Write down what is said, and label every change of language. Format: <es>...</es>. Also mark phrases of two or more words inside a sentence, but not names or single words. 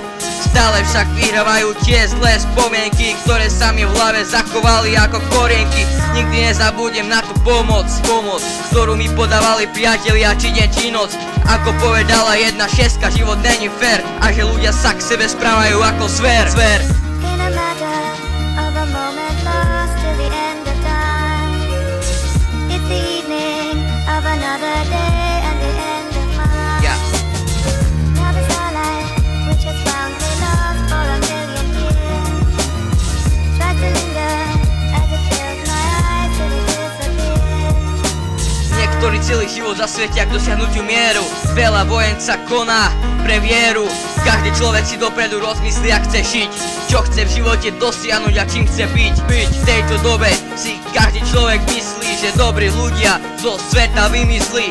<sk>Stále však vyhrávajú tie zlé spomienky, ktoré sa mi v hlave zachovali ako korienky. Nikdy nezabudnem na tú pomoc, ktorú mi podávali priatelia či deň či noc. Ako povedala jedna šeska, život není fér a že ľudia sa k sebe správajú ako zver.</sk> <en>In a matter of a moment lost to the end of time. It's the evening of another day and the end of mine. Now the starlight, which has found me lost for a million years, tries to linger as it fills my eyes till it disappears.</en> <sk>Niektorí celý život zasvietia k dosiahnutiu mieru, veľa vojen sa koná pre vieru. Každý človek si dopredu rozmyslí, ak chce žiť, čo chce v živote dosiahnuť a čím chce byť. V tejto dobe si každý človek myslí, že dobrí ľudia zo sveta vymyslí.</sk>